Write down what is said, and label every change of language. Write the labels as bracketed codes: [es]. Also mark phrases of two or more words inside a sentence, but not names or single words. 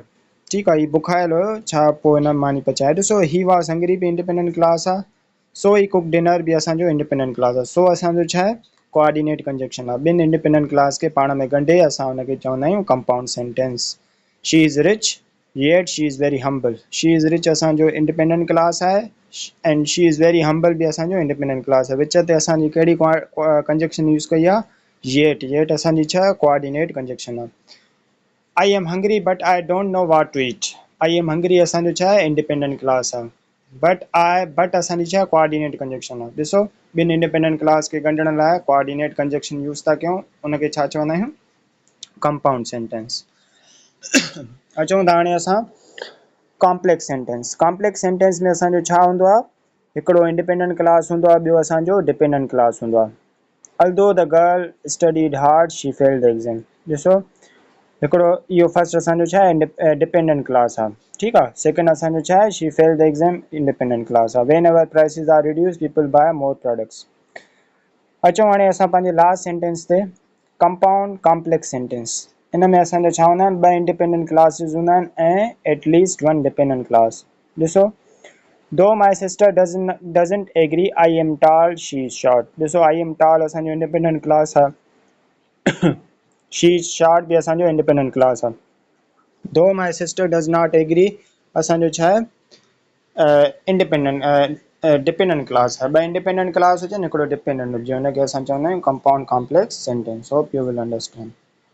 [sd] ठीकु आहे, हीउ बुखायल हुयो, छा पोइ हिन मानी पचाए। ॾिसो, [en] he was hungry [sd] बि [en] independent clause [sd] आहे, सो [en] he cook dinner [sd] बि असांजो [en] independent clause [sd] आहे। सो असांजो छा आहे? [en] coordinate conjunction [sd] आहे। ॿिनि [en] independent clause [sd] खे पाण में ॻंढे असां हुनखे चवंदा आहियूं [en] compound sentence. She is rich yet she is very humble. she is rich [sd] असांजो [en] independent clause [sd] आहे [en] and she is very humble [sd] बि असांजो [en] independent clause [sd] आहे। विच ते असांजी कहिड़ी [en] conjunction use [sd] कई आहे? येट। येट असांजी छा आहे? [en] coordinate conjunction [sd] आहे। [en] I am hungry but I don't know what to eat. I am hungry [sd] असांजो छा आहे? [en] independent clause [sd] आहे। बट असांजी छा आहे? [en] coordinate conjunction [sd] आहे। ॾिसो, ॿिनि [en] independent clause [sd] खे ॻंढण लाइ [en] coordinate conjunction use [sd] था कयूं, उनखे छा चवंदा आहियूं? [en] compound sentence. [sd] अचूं था हाणे असां [en] complex sentence. complex sentence [sd] में असांजो छा हूंदो आहे? हिकिड़ो [en] independent clause [sd] हूंदो आहे, ॿियो असांजो [en] dependent clause [sd] हूंदो आहे। [en] Although the girl studied hard she failed the exam. [sd] ॾिसो, हिकिड़ो इहो फर्स्ट असांजो छा आहे? [en] dependent clause [sd] आहे, ठीकु आहे। सेकेंड असांजो छा आहे? [en] She failed the exam, independent clause आहे। Whenever prices are reduced people buy more products. [sd] अचूं हाणे असां पंहिंजे [en] last sentence [sd] ते, [en] compound complex sentence. [sd] इन में असांजा छा हूंदा आहिनि? ॿ [en] independent clauses [sd] हूंदा आहिनि ऐं [en] at least one dependent clause. ॾिसो, though my sister doesn't agree I am tall she is short. [sd] ॾिसो, [en] I am tall [sd] असांजो [en] independent clause [sd] आहे [en] she short [sd] भी असांजो [en] independent clause [sd] आहे। [en] though my sister does not agree [sd] असांजो छा आहे [en] independent dependent clause [sd] आहे। ॿ [en] independent clause [sd] हुजनि हिकिड़ो डिपेंडेंट हुजे, हुनखे असां चवंदा आहियूं [en] compound complex sentence. Hope you will understand.